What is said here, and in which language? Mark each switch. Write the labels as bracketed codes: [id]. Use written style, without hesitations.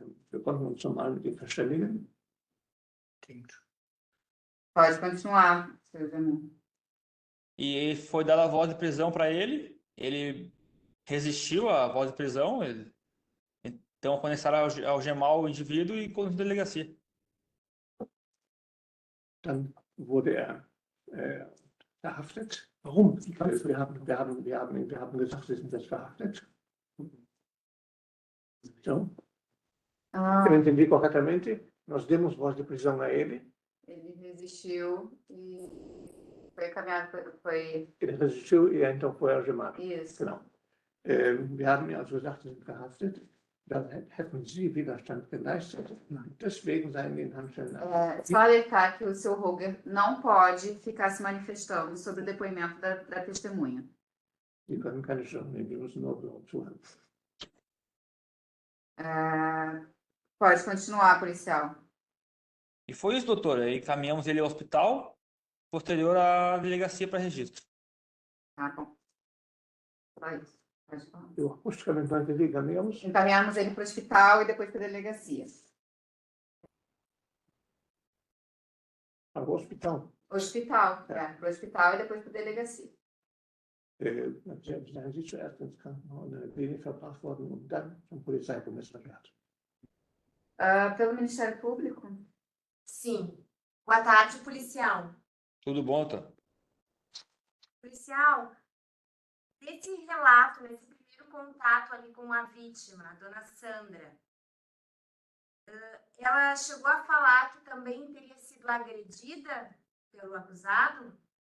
[de] Wir konnten uns normal mit ihm verständigen. [pt] Pode continuar, seu Jamil. E foi dada a voz de prisão para ele. Ele resistiu à voz de prisão. Então começaram a algemar o indivíduo e conduziu à delegacia. [de] Dann wurde verhaftet. Warum? Wir haben gesagt, Sie sind jetzt verhaftet. [pt] Então, eu entendi corretamente. Nós demos voz de prisão a ele. Ele resistiu e foi encaminhado, Ele resistiu e então foi algemado. Isso. [de] Genau. Wir haben ja also gesagt, Sie sind verhaftet. Dann hätten Sie Widerstand geleistet. Deswegen seien die in Handschellen. [pt] Só alertar que o seu Roger não pode ficar se manifestando sobre o depoimento da testemunha. [de] Sie können keine Stellung nehmen, die müssen nur zuhören. [pt] Pode continuar, policial. E foi isso, doutor. Aí encaminhamos ele ao hospital, posterior à delegacia para registro. Tá bom. Só isso. Pode falar. Eu acusticamente não entendi, caminhamos. Encaminhamos ele para o hospital e depois para a delegacia. Para o hospital. Hospital, para o hospital e depois para a delegacia. [de] Seien Sie zuerst ins Krankenhaus in der Klinik verbracht worden und dann zum Polizeikommissariat. [pt] Pelo Ministério Público? Sim. Boa tarde, policial. Tudo bom, doutor? Policial, nesse relato, nesse primeiro contato ali com a vítima, a dona Sandra, ela chegou a falar que também teria sido agredida pelo acusado?